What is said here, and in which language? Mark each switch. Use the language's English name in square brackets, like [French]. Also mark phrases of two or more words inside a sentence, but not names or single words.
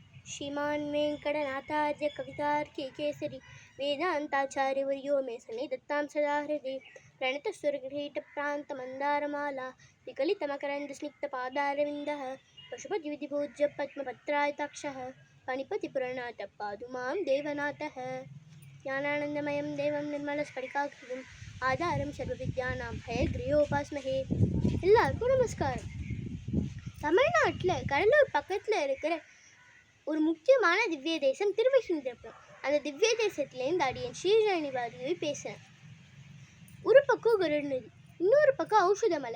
[Sanskrit] श्रीमान् वेङ्कटनाथार्य कवितार्की केसरी वेदान्ताचार्यवर्यो मे सन्निधत्तां सदा हृदि प्रणतस्वरगृहीतप्रान्तमन्दारमाला विकलितमकरन्दस्निग्धपादारविन्दः पशुपतिविधिपूज्य पद्मपत्रायताक्षः पणिपतिपुरनाथः पातु मां देवनाथः ज्ञानानन्दमयं देवं निर्मलस्फटिकाकृतिम् आधारं सर्वविद्यानां हयग्रीवोपास्महे [Tamil] எல்லாருக்கும் நமஸ்காரம். தமிழ்நாட்டில் கடலூர் பக்கத்தில் இருக்கிற ஒரு முக்கியமான திவ்ய தேசம் திருவகிந்திரபுரம். அந்த திவ்ய தேசத்துலேருந்து அடியன் ஸ்ரீரணிவாதியை பேசுகிறேன். ஒரு பக்கம் கருட நதி, இன்னொரு பக்கம் ஔஷதமலை.